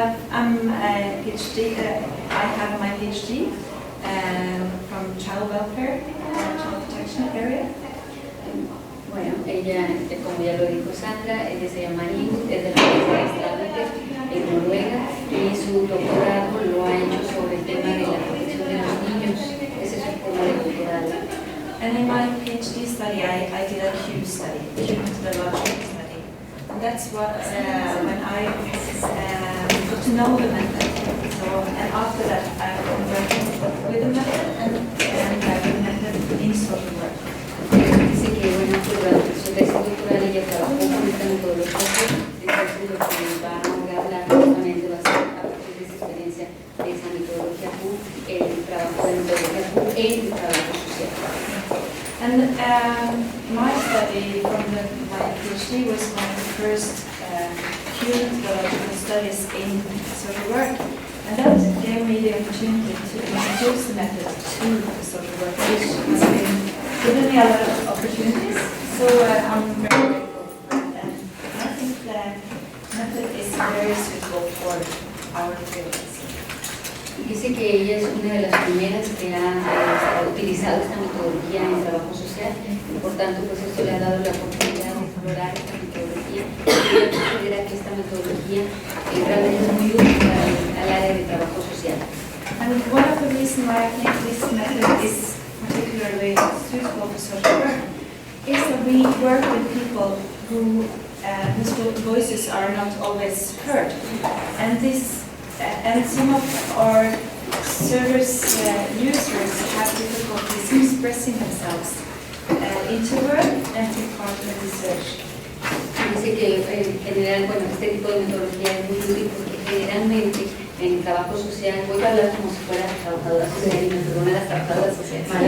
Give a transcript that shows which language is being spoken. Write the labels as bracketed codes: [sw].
[en] I'm a PhD. I have my PhD from child welfare, child protection area. [es] Bueno, ella, como ya lo dijo Sandra, ella se llama Ingrid, es de la Universidad en Noruega, y su doctorado lo ha hecho sobre el tema de la protección de los niños. Ese es su tema de doctorado. [en] And in my PhD study, I did a Q study, Q methodology study. And that's what, when I got to know the method. So, and after that, I worked with the method and the method in social work. [es] Dice que, bueno, durante su tesis doctoral ella trabajó con esta metodología, entonces lo que va a hablar justamente va a ser a partir de esa experiencia de esa metodología Q, el trabajo de metodología Q en el trabajo social. [en] And my study from my PhD was one of the first Q methodological studies in social work, and that gave me the opportunity to introduce the method to the social work, which has been given me a lot of opportunities. So I'm very grateful for that, and I think the method is very suitable for our fields. [es] Dice que ella es una de las primeras que ha utilizado esta metodología en el trabajo social y por tanto pues esto le ha dado la oportunidad de explorar esta metodología y ella considera que esta metodología realmente es muy útil para el área de trabajo social. [en] And one of the reasons why I think this method is particularly suitable for social work is that we work with people whose voices are not always heard, and some of our service users have difficulties expressing themselves into work and to part of research. [es] Dice que en general, bueno, este tipo de metodología es muy útil porque generalmente en el trabajo social, voy a hablar como si fuera trabajadora social y me perdonan las trabajadoras sociales.